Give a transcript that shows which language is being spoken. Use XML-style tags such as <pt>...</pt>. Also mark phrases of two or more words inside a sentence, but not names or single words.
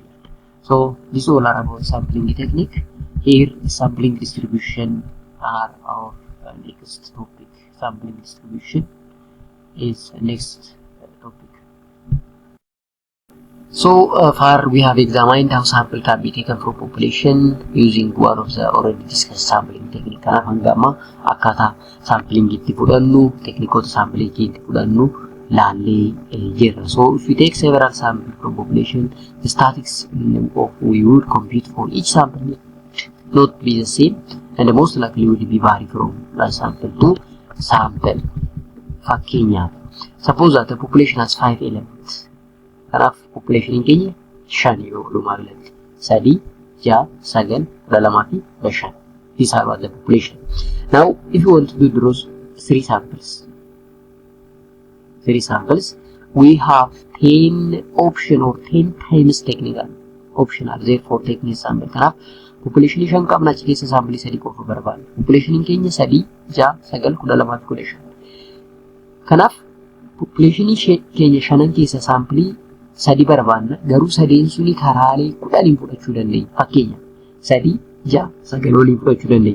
<en>So this all are about sampling technique. Here sampling distribution are our next topic. Sampling distribution is next topic. So far we have examined how sample can be taken from population using one of the already discussed sampling technique.</en> <om>Kanaaf hanga amma akkaataa sampling itti fudhannu, teknikoota sampling itti fudhannu laallee jirra.</om> <en>So if we take several samples from population, the statistics we would compute for each sample not be the same, and most likely would be vary from sample to sample. Fakkeenyaaf, suppose that the population has 5 elements.</en> <om>Kanaaf population keenya 5 yoo walumaa galatti 3, 6, 9, 12 fi 5.</om> <en>These are the population. Now, if you want to do those 3 samples, we have 10 option or 10 times technical option are there for taking sample.</en> <om>Kanaaf population 5 qabna achi keessa sample 3 qofa barbaadu. Population keenya 3, 6, 9, 12 fi 15. Kanaaf population keenya 5 keessa sample 3 barbaanna, garuu 3 suni karaalee 10 fudhachuu dandeenya. Fakkeenyaaf 3, 6, 9 waliin fudhachuu dandeenya.</om>